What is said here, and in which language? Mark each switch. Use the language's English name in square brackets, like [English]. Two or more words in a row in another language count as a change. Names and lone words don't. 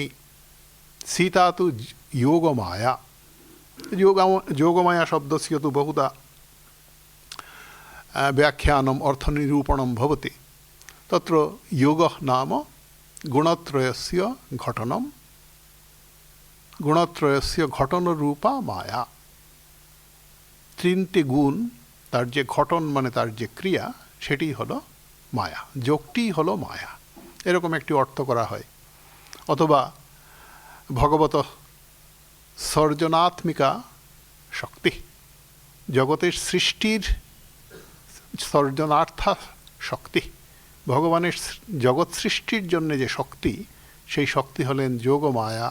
[Sanskrit] सीता तो योगमाया, योगमाया शब्दस्य तु बहुधा व्याख्यानम् अर्थनिरूपणं भवति। तत्र योगः नाम गुणत्रयस्य घटनं, गुणत्रयस्य घटनरूपा माया। [Bangla] তিনটি গুণ, তার যে ঘটন মানে তার যে ক্রিয়া, সেটি হলো মায়া, যোগটি হলো মায়া, এরকম একটি অর্থ করা হয়। অথবা ভগবত সর্জনাত্মিকা শক্তি, জগতের সৃষ্টির সর্জনার্থা শক্তি, ভগবানের জগৎ সৃষ্টির জন্য যে শক্তি, সেই শক্তি হলেন যোগমায়া।